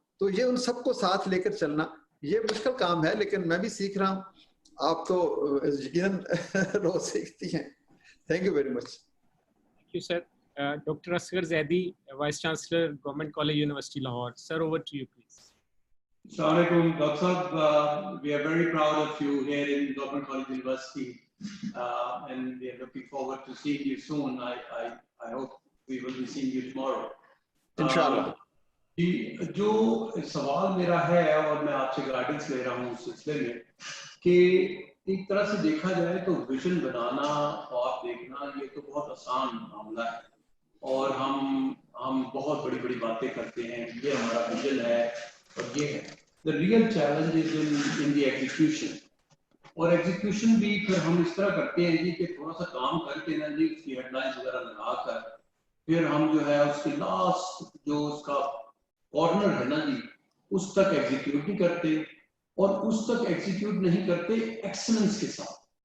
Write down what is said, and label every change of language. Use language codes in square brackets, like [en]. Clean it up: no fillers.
[ur] تو یہ ان سب کو ساتھ لے کر چلنا یہ مشکل کام ہے، لیکن میں بھی سیکھ رہا ہوں. آپ تو یقیناً روز سیکھتی ہیں. [en] Thank you very much. Thank you, sir. Dr. Asghar Zaidi, Vice Chancellor, Government College, University, Lahore. Sir, over to you, please. Assalamu alaikum, Dr. Saab. We are very proud of you here in Government College, University, and we are looking forward to seeing you soon. I hope we will be seeing you tomorrow. [ur] انشاءاللہ. جو سوال میرا ہے اور میں آپ سے guidance لے رہا ہوں اس سلسلے میں کہ ایک طرح سے دیکھا جائے تو ویژن بنانا اور دیکھنا یہ تو بہت آسان معاملہ ہے، اور ہم بہت بڑی بڑی باتیں کرتے ہیں، یہ ہمارا ویژن ہے اور یہ ہے. [en] The real challenge is in the execution. [ur] اور ایگزیکیوشن بھی پھر ہم اس طرح کرتے ہیں جی کہ تھوڑا سا کام کر کے نا جی اس کی ہیڈ لائنز وغیرہ لگا کر پھر ہم جو ہے اس کے لاسٹ جو اس کا کارنر ہے نا جی اس تک ایگزیکیوٹ نہیں کرتے، اور اس تک ایگزیکیوٹ نہیں کرتے ایکسلنس کے ساتھ.